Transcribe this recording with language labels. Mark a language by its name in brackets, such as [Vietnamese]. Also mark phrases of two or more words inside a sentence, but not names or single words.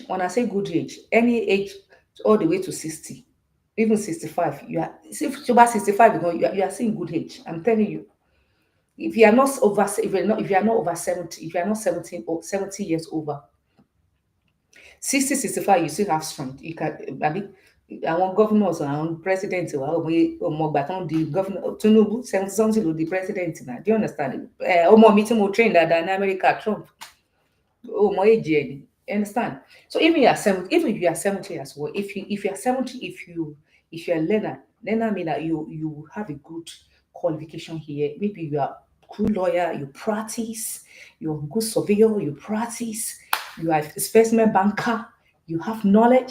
[English] When I say good age, any age all the way to 60, even 65, you are, if you're about 65, you are still in good age. I'm telling you. If you are not over, if you are not over 70, if you are not 17 or 70 years over, 60, 65, you still have strength. You can, I mean, [Yoruba] àwọn governors, àwọn president, ọmọ ọgbà tán di governor Tinubu 70 something ló di [English] president now. Do you understand? [Yoruba] Ọmọ mi tí mo train dáadáa ní America, Trump, ọmọ èjì ẹ̀ ni. [English] You understand? So even you are 70, even if you are 70 as well, if you are 70, if you are learner mean that you have a good qualification here. Maybe you are good lawyer, you practice, you're a good surveyor, you practice, you are a investment banker, you have knowledge.